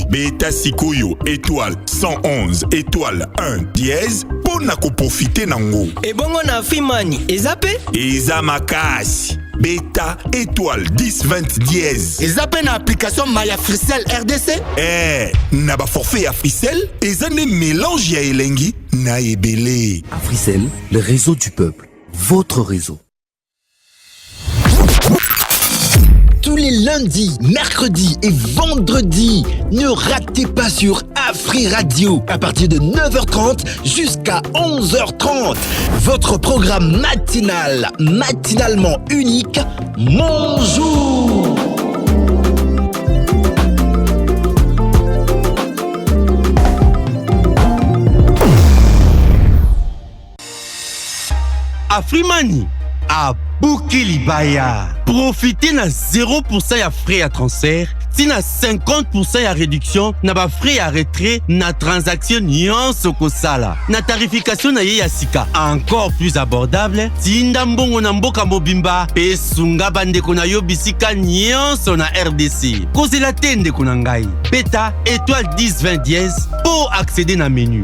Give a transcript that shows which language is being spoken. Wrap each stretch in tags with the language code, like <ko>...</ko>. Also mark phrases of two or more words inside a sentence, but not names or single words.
<ln>Beta sikoyo</ln> <fr>étoile 111 étoile 1 dièse</fr> <ln>pona ko profiter nango. Et bongo na Fimani, ezape? Eza makasi. Beta</ln> <fr>étoile 1020 dièse.</fr> <ln>Ezape na application Maya Africell RDC? Na ba forfait Africell, eza ne mélange ya elengi na ebele.</ln> <fr>Africell, le réseau du peuple, votre réseau. tous les lundis, mercredis et vendredis. Ne ratez pas sur Afri Radio à partir de 9h30 jusqu'à 11h30. Votre programme matinal, matinalement unique, Mon Jour. Afrimani à Boukilibaya.</fr> <ln>Profitez na 0% ya</ln> <fr>frais à transfert,</fr> <ln>si na 50% ya réduction na ba</ln> <fr>frais à retrait</fr> <ln>na transaction nyonso kosala. Na tarification na ye ya sika</ln> <fr>encore plus abordable,</fr> <ln>tinda mbongo na mboka mobimba pe sunga bandeko na yo bisika nyonso na RDC. Kozela tende ko na ngai. Beta</ln> <fr>étoile 10 20 dièse pour accéder</fr> <ln>na menu.</ln>